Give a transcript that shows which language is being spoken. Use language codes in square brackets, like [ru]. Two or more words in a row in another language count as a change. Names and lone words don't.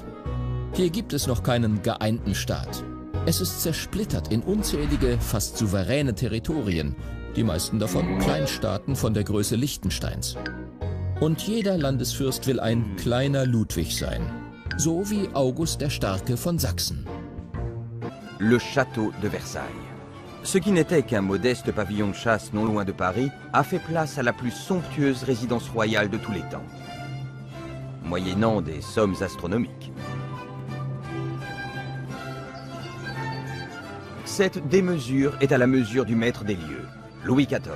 [de] Hier gibt es noch keinen geeinten Staat. Es ist zersplittert in unzählige, fast souveräne Territorien, die meisten davon Kleinstaaten von der Größe Liechtensteins. Und jeder Landesfürst will ein kleiner Ludwig sein, so wie August der Starke von Sachsen. [fr] Le Château de Versailles. Ce qui n'était qu'un modeste pavillon de chasse non loin de Paris a fait place à la plus somptueuse résidence royale de tous les temps, moyennant des sommes astronomiques. Cette démesure est à la mesure du maître des lieux, Louis XIV.